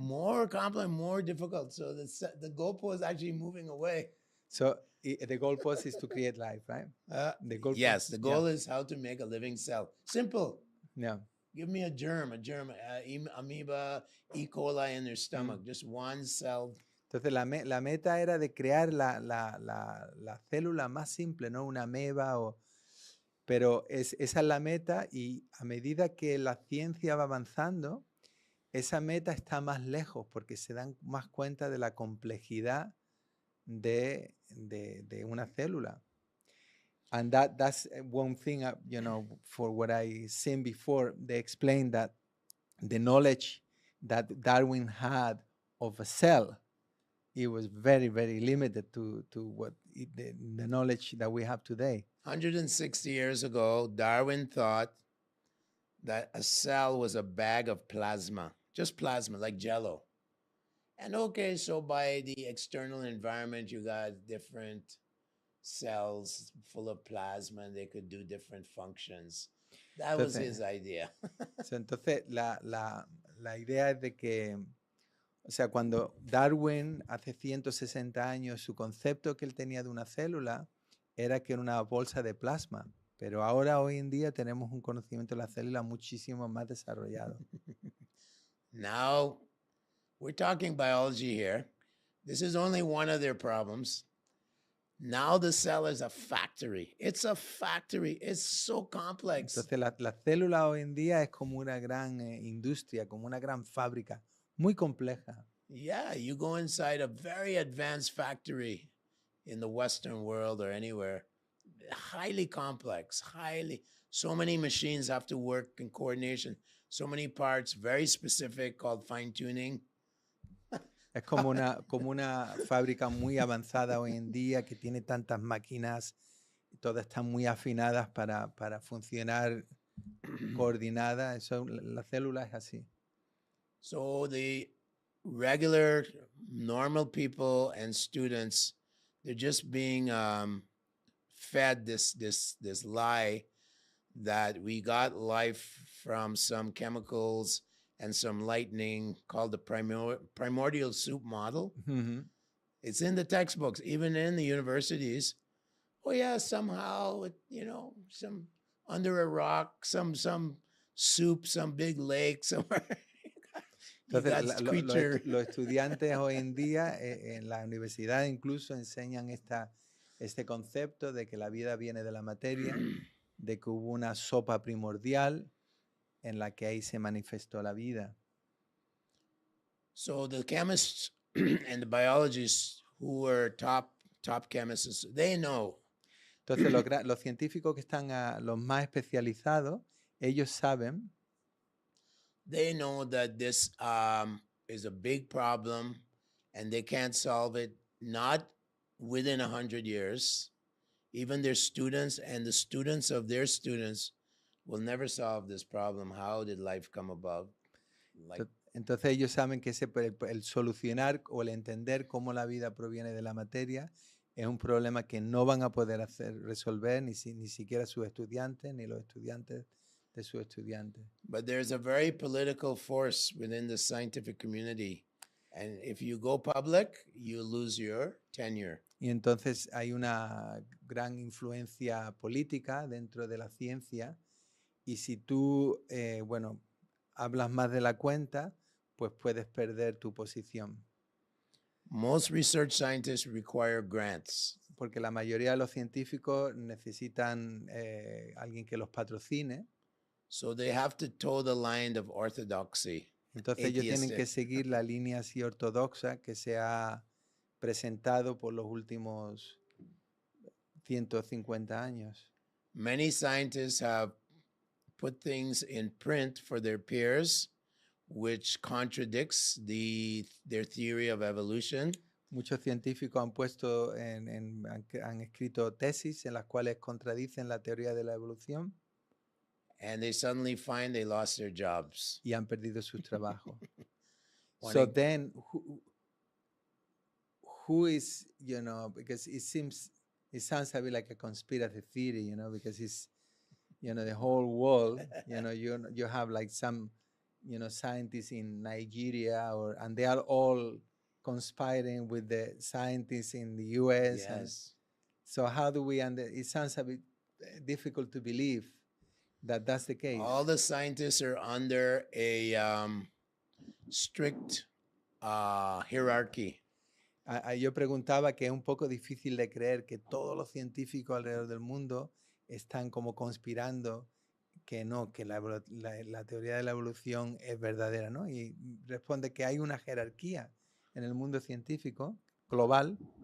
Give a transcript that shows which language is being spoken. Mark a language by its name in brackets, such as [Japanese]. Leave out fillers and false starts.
[English] More complex, more difficult. So the goalpost is actually moving away. So the goalpost is to create life, right? Yes, the goal is how to make a living cell. Simple. Yeah. Give me a germ, amoeba, E. coli in their stomach, just one cell. [Spanish] Entonces la meta era de crear la célula más simple, ¿no? Una ameba pero esa es la meta, y a medida que la ciencia va avanzando, esa meta está más lejos porque se dan más cuenta de la complejidad de una célula. [English] And that's one thing, for what I seen before, they explained that the knowledge that Darwin had of a cell, it was very, very limited to what the knowledge that we have today. 160 years ago, Darwin thought that a cell was a bag of plasma, just plasma, like jello. And okay, so by the external environment, you got different cells full of plasma and they could do different functions. That was his idea. [Spanish] Entonces, la idea es de que, o sea, cuando Darwin, hace 160 años, su concepto que él tenía de una célula era que era una bolsa de plasma. Pero ahora, hoy en día, tenemos un conocimiento de la célula muchísimo más desarrollado. [English] Now, we're talking biology here. This is only one of their problems. Now the cell is a factory. It's a factory. It's so complex. [Spanish] Entonces, la célula hoy en día es como una gran industria, como una gran fábrica, muy compleja. [English] Yeah, you go inside a very advanced factory in the Western world or anywhere. Highly complex, so many machines have to work in coordination, so many parts, very specific, called fine tuning. [Spanish] Es como una fábrica muy avanzada hoy en día que tiene tantas máquinas, todas están muy afinadas para funcionar coordinada. Eso, la célula es así. [English] So the regular, normal people and students, they're just being fed this lie that we got life from some chemicals and some lightning called the primordial soup model. Mm-hmm. It's in the textbooks, even in the universities. Oh yeah, somehow, some under a rock, some soup, some big lake somewhere. [Spanish] Entonces, los estudiantes hoy en día en la universidad incluso enseñan este concepto de que la vida viene de la materia, de que hubo una sopa primordial en la que ahí se manifestó la vida. [English] So the chemists and the biologists who were top chemists, they know. [Spanish] Entonces los científicos que están los más especializados, ellos saben. [English] They know that this is a big problem and they can't solve it, not within 100 years. Even their students and the students of their students will never solve this problem. How did life come about? [Spanish] Entonces ellos saben que el solucionar o el entender cómo la vida proviene de la materia es un problema que no van a poder resolver ni siquiera sus estudiantes ni los estudiantes de sus estudiantes. [English] But there's a very political force within the scientific community. And if you go public, you lose your tenure. [Spanish] Y entonces hay una gran influencia política dentro de la ciencia. Y si tú, hablas más de la cuenta, pues puedes perder tu posición. [English] Most research scientists require grants. [Spanish] Porque la mayoría de los científicos necesitan alguien que los patrocine. [English] So they have to toe the line of orthodoxy. [Spanish] Entonces ellos tienen que seguir la línea así ortodoxa que se ha presentado por los últimos 150 años. [English] Many scientists have put things in print for their peers, which contradicts their theory of evolution. [Spanish] Muchos científicos han puesto han escrito tesis en las cuales contradicen la teoría de la evolución. [English] And they suddenly find they lost their jobs. [Spanish] Y han perdido sus trabajos. [English] So then, who is, because it sounds a bit like a conspiracy theory, because it's, the whole world, you have like some, scientists in Nigeria and they are all conspiring with the scientists in the US. Yes. So how do we, it sounds a bit difficult to believe that that's the case. All the scientists are under a strict hierarchy. [Spanish] Yo preguntaba que es un poco difícil de creer que todos los científicos alrededor del mundo están como conspirando que no, que la teoría de la evolución es verdadera, ¿no? Y responde que hay una jerarquía en el mundo científico global.